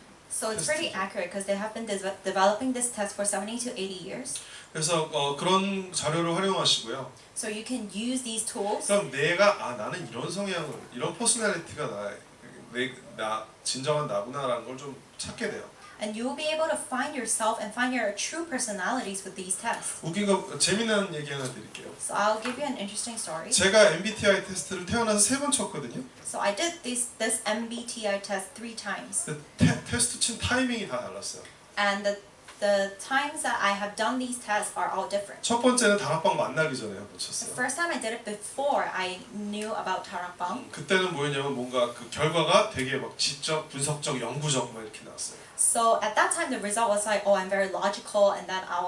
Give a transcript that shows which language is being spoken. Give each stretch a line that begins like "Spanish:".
English: So it's pretty accurate because they have been developing this test for 70 to 80 years.
Korean: 그래서 그런 자료를 활용하시고요.
English: So you can use these tools.
Korean: 그럼 나는 이런 성향을, 이런 퍼스널리티가 나 진정한 나구나라는 걸 좀 찾게 돼요.
English: And you will be able to find yourself and find your true personalities with these tests.
Korean: 웃긴 거 재미난 얘기 하나 드릴게요.
English: So I'll give you an interesting story.
Korean: 제가 MBTI 테스트를 태어나서 3번 쳤거든요.
English: So I did this MBTI test 3 times.
Korean: 근데 테스트 친 타이밍이 다 달랐어요.
English: And the times that I have done these tests are all different.
Korean: 첫 번째는 다락방 만나기 전에 한번
English: The
Korean: 쳤어요.
English: first time I did it before I knew about 다락방.
Korean: 그때는 뭐였냐면 뭔가 그 결과가 되게 막 지적, 분석적, 연구적 막 이렇게 나왔어요.
English: So at that time the result was like, oh, I'm very logical, and then